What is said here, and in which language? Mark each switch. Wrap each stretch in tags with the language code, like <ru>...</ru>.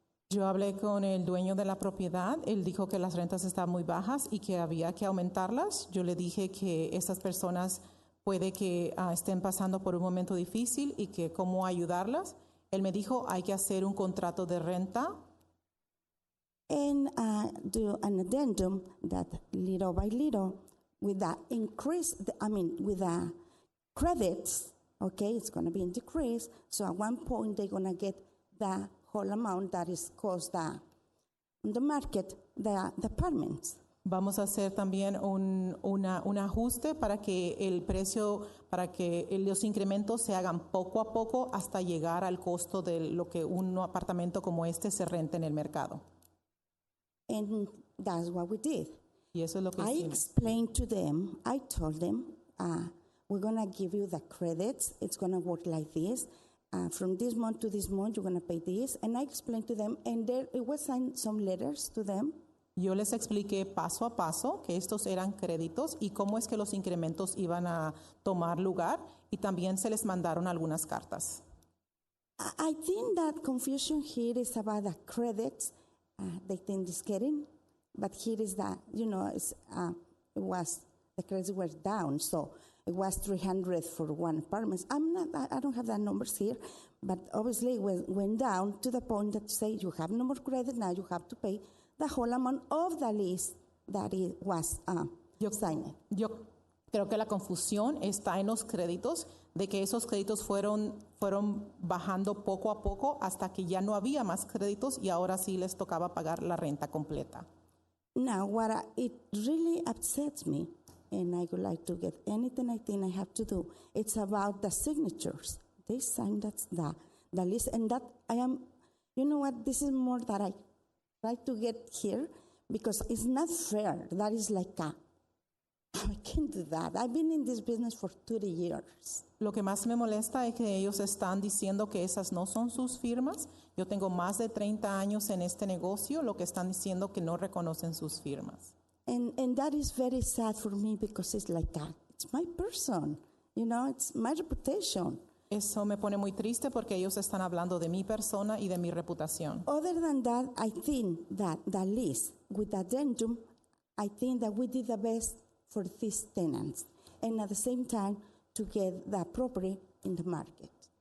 <es>Yo hablé con el dueño de la propiedad, él dijo que las rentas estaban muy bajas y que había que aumentarlas. Yo le dije que estas personas puede que estén pasando por un momento difícil y que cómo ayudarlas. Él me dijo, hay que hacer un contrato de renta</es> <en>And do an addendum that little by little, with the increase, with the credits, okay, it's going to be in decrease. So at one point, they're going to get the whole amount that is cost on the market, the apartments.</en> <es>Vamos a hacer también un ajuste para que el precio, para que los incrementos se hagan poco a poco hasta llegar al costo de lo que un apartamento como este se renta en el mercado.</es> <en>And that's what we did.</en> <es>Y eso es lo que</es> <en>I</en> <es>hicimos.</es> <en>explained to them, I told them, we're going to give you the credits. It's going to work like this. From this month to this month, you're going to pay this. And I explained to them, and it was signed some letters to them.</en> <es>Yo les expliqué paso a paso que estos eran créditos y cómo es que los incrementos iban a tomar lugar y también se les mandaron algunas cartas.</es> <en>I think that confusion here is about the credits they think is getting, but here is that, the credits were down, so it was 300 for one apartment. I don't have the numbers here, but obviously it went down to the point that say you have no more credit, now you have to pay the whole amount of the lease that it was signed.</en> <es>Yo creo que la confusión está en los créditos, de que esos créditos fueron bajando poco a poco hasta que ya no había más créditos y ahora sí les tocaba pagar la renta completa.</es> <en>Now, it really upsets me, and I would like to get anything I think I have to do, it's about the signatures. They signed the list, and that I am, you know what, this is more that I try to get here because it's not fair. That is like I can't do that. I've been in this business for 30 years.</en> <es>Lo que más me molesta es que ellos están diciendo que esas no son sus firmas. Yo tengo más de 30 años en este negocio, lo que están diciendo que no reconocen sus firmas.</es> <en>And that is very sad for me because it's like it's my person, it's my reputation.</en> <es>Eso me pone muy triste porque ellos están hablando de mi persona y de mi reputación.</es> <en>Other than that, I think that the lease with the addendum, I think that we did the best for these tenants, and at the same time to get the property in the market.</en>